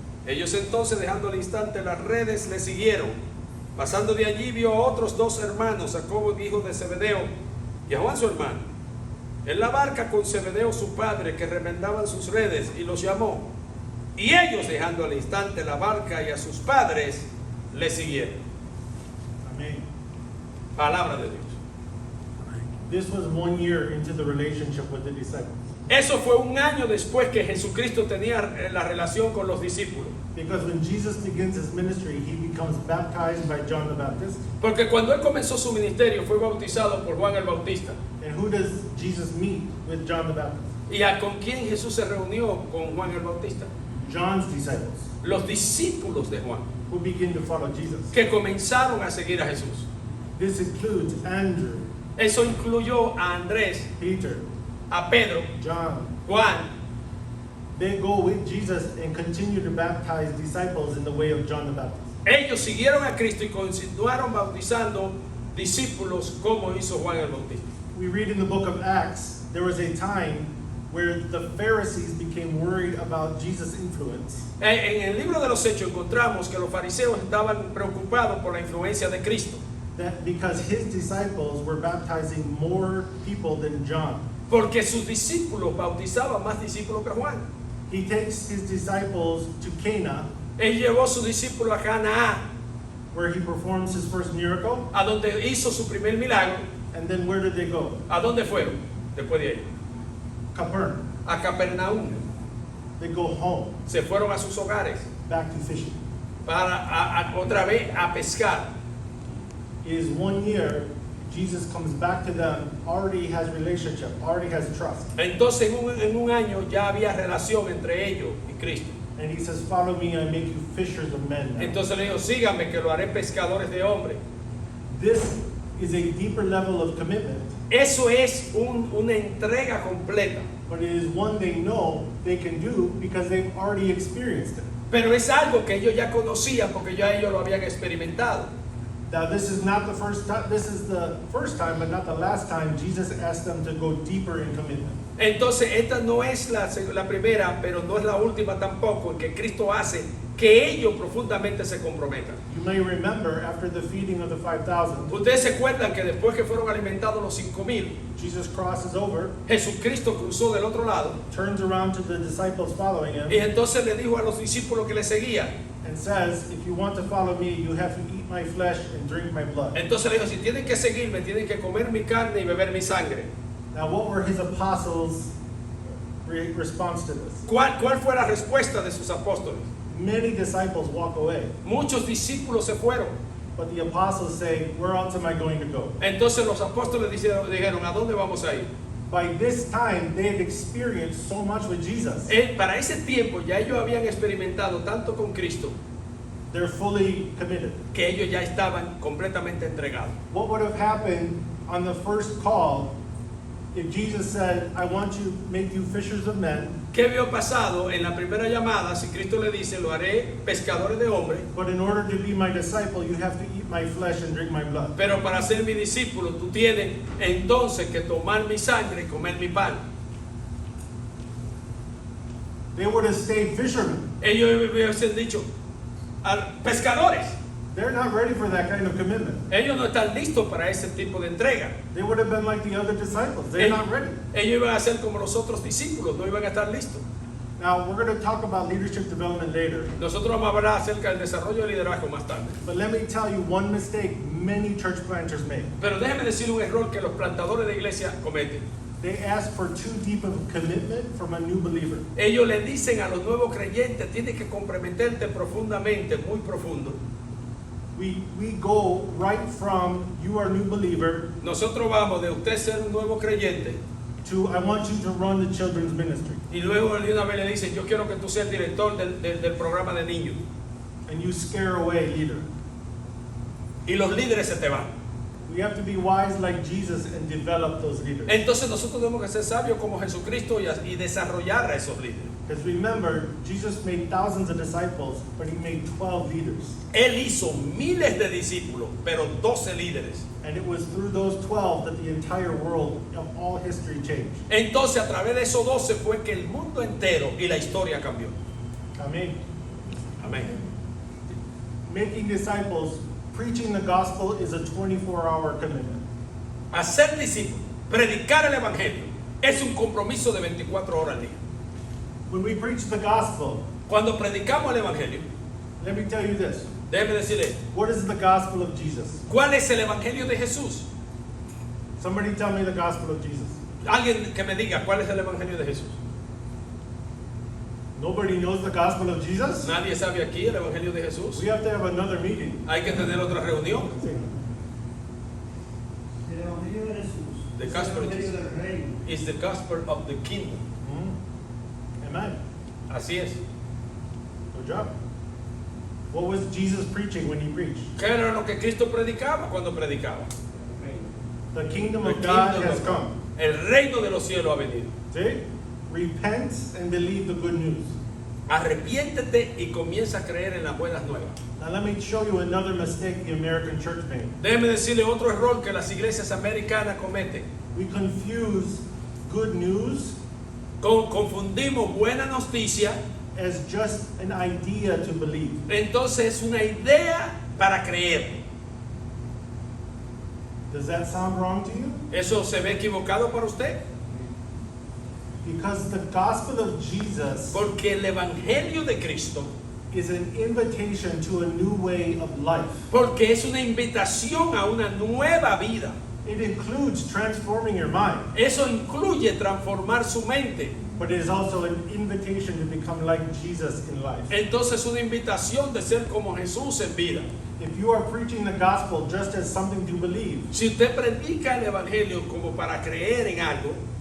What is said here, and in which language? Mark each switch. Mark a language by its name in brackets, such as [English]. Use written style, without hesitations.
[Spanish] Ellos entonces, dejando al instante las redes, le siguieron. Pasando de allí, vio a otros dos hermanos, Jacobo, hijo de Zebedeo, y a Juan su hermano, en la barca con Zebedeo su padre, que remendaban sus redes, y los llamó. Y ellos, dejando al instante la barca y a sus padres, le siguieron. Amén. Palabra de Dios. [English] This was 1 year into the relationship with the disciples. [Spanish] Eso fue un año después que Jesucristo tenía la relación con los discípulos. [English] Because when Jesus begins his ministry, he becomes baptized by John the Baptist. [Spanish] Porque cuando él comenzó su ministerio, fue bautizado por Juan el Bautista. [English] And who does Jesus meet with John the Baptist? [Spanish] ¿Y a con quién Jesús se reunió con Juan el Bautista? [English] John's disciples, [Spanish] Los discípulos de Juan, [English] who begin to follow Jesus. [Spanish] que comenzaron a seguir a Jesús. [English] This includes Andrew, [Spanish] Eso incluyó a Andrés, [English] Peter, [Spanish] a Pedro, [English] John. [Spanish] Juan. [English] They go with Jesus and continue to baptize disciples in the way of John the Baptist. [Spanish] Ellos siguieron a Cristo y continuaron bautizando discípulos como hizo Juan el Bautista. [English] We read in the book of Acts, there was a time where the Pharisees became worried about Jesus' influence. [Spanish] En el libro de los Hechos encontramos que los fariseos estaban preocupados por la influencia de Cristo, [English] That because his disciples were baptizing more people than John. [Spanish] porque sus discípulos bautizaban más discípulos que Juan. [English] He takes his disciples to Cana, [Spanish] Él llevó a sus discípulos a Canaán, [English] where he performs his first miracle. [Spanish] a donde hizo su primer milagro. [English] And then where did they go? [Spanish] ¿A dónde fueron después de ahí? [English] Capernaum. [Spanish] A Capernaum. [English] They go home, [Spanish] Se fueron a sus hogares [English] back to fishing. [Spanish] para otra vez a pescar. [English] It is 1 year, Jesus comes back to them, already has relationship, already has trust. [Spanish] Entonces en un año ya había relación entre ellos y Cristo. [English] And he says, follow me, I make you fishers of men. now." [Spanish] Entonces le dijo: síganme que lo haré pescadores de hombres. [English] This is a deeper level of commitment, [Spanish] Eso es una entrega completa. [English] but it is one they know they can do because they've already experienced it. [Spanish] Pero es algo que ellos ya conocían porque ya ellos lo habían experimentado. [English] Now this is not the first time, this is the first time, but not the last time Jesus asked them to go deeper in commitment. [Spanish] Entonces esta no es la primera, pero no es la última tampoco, en que Cristo hace que ellos profundamente se comprometan. [English] You may remember after the feeding of the 5,000, [Spanish] Ustedes se acuerdan que después que fueron alimentados los 5,000, [English] Jesus crosses over, [Spanish] Jesucristo cruzó del otro lado [English] turns around to the disciples following him, [Spanish] y entonces le dijo a los discípulos que le seguían. [English] and says, if you want to follow me, you have to eat my flesh and drink my blood. [Spanish] Entonces le dijo: si tienen que seguirme, tienen que comer mi carne y beber mi sangre. [English] Now what were his apostles' response to this? [Spanish] ¿Cuál fue la respuesta de sus apóstoles? [English] Many disciples walk away, [Spanish] Muchos discípulos se fueron. [English] but the apostles say, where else am I going to go? [Spanish] Entonces los apóstoles dijeron: ¿a dónde vamos a ir? [English] By this time, they had experienced so much with Jesus. [Spanish] Para ese tiempo ya ellos habían experimentado tanto con Cristo [English] They're fully committed. [Spanish] que ellos ya estaban completamente entregados. [English] What would have happened on the first call if Jesus said, I want to make you fishers of men, [Spanish] ¿Qué había pasado en la primera llamada si Cristo le dice: lo haré pescadores de hombres, [English] but in order to be my disciple, you have to eat my flesh and drink my blood? [Spanish] pero para ser mi discípulo tú tienes entonces que tomar mi sangre y comer mi pan? [English] They would have stayed fishermen. [Spanish] Ellos hubiesen dicho: pescadores. [English] They're not ready for that kind of commitment. [Spanish] Ellos no están listos para ese tipo de entrega. [English] They would have been like the other disciples. They're not ready. [Spanish] Ellos iban a ser como los otros discípulos, no iban a estar listos. [English] Now, we're going to talk about leadership development later. [Spanish] Nosotros vamos a hablar acerca del desarrollo de liderazgo más tarde. [English] But let me tell you one mistake many church planters make. [Spanish] Pero déjeme decir un error que los plantadores de iglesia cometen. [English] They ask for too deep of a commitment from a new believer. [Spanish] Ellos le dicen a los nuevos creyentes, tienes que comprometerte profundamente, muy profundo. [English] We go right from you are a new believer [Spanish] Nosotros vamos de usted ser un nuevo creyente [English] to I want you to run the children's ministry. [Spanish] y luego de una vez le dicen, yo quiero que tú seas el director del programa de niños. [English] And you scare away leader. [Spanish] Y los líderes se te van. [English] We have to be wise like Jesus and develop those leaders. [Spanish] Entonces nosotros tenemos que ser sabios como Jesucristo y desarrollar a esos líderes. [English] Because remember, Jesus made thousands of disciples, but he made 12 leaders. [Spanish] Él hizo miles de discípulos, pero 12 líderes. [English] And it was through those 12 that the entire world of all history changed. [Spanish] Entonces a través de esos 12 fue que el mundo entero y la historia cambió. Amén. Amén. [English] Making disciples, preaching the gospel is a 24-hour commitment. [Spanish] Hacer discípulos, predicar el evangelio, es un compromiso de 24 horas al día. [English] When we preach the gospel, [Spanish] Cuando predicamos el evangelio, [English] let me tell you this. [Spanish] déjeme decirle, [English] What is the gospel of Jesus? [Spanish] ¿cuál es el evangelio de Jesús? [English] Somebody tell me the gospel of Jesus. [Spanish] Alguien que me diga, ¿cuál es el evangelio de Jesús? [English] Nobody knows the gospel of Jesus? [Spanish] Nadie sabe aquí el evangelio de Jesús. [English] We have to have another meeting. [Spanish] Hay que tener otra reunión. El Evangelio de Jesús [English] The [Spanish] es [English] gospel [Spanish] el [English] of [Spanish] Evangelio [English] Jesus. [Spanish] del reino. [English] It's the gospel of the kingdom. Amen. [Spanish] Así es. [English] Good job. What was Jesus preaching when he preached? [Spanish] ¿Qué era lo que Cristo predicaba cuando predicaba? [English] The kingdom The of God kingdom has of- come. [Spanish] El reino de los cielos ha venido. [English] See? Repent and believe the good news. [Spanish] Arrepiéntete y comienza a creer en las buenas nuevas. [English] Now let me show you another mistake the American church made. [Spanish] Déjeme decirle otro error que las iglesias americanas cometen. [English] We confuse good news [Spanish] Confundimos buena noticia, [English] as just an idea to believe. [Spanish] entonces es una idea para creer. [English] Does that sound wrong to you? [Spanish] ¿Eso se ve equivocado para usted? [English] Because the gospel of Jesus [Spanish] Porque el evangelio de Cristo, [English] is an invitation to a new way of life. [Spanish] porque es una invitación a una nueva vida. [English] It includes transforming your mind, [Spanish] Eso incluye transformar su mente. [English] but it is also an invitation to become like Jesus in life. [Spanish] Entonces una invitación de ser como Jesús en vida. [English] If you are preaching the gospel just as something to believe, [Spanish] Si usted predica el evangelio como para creer en algo,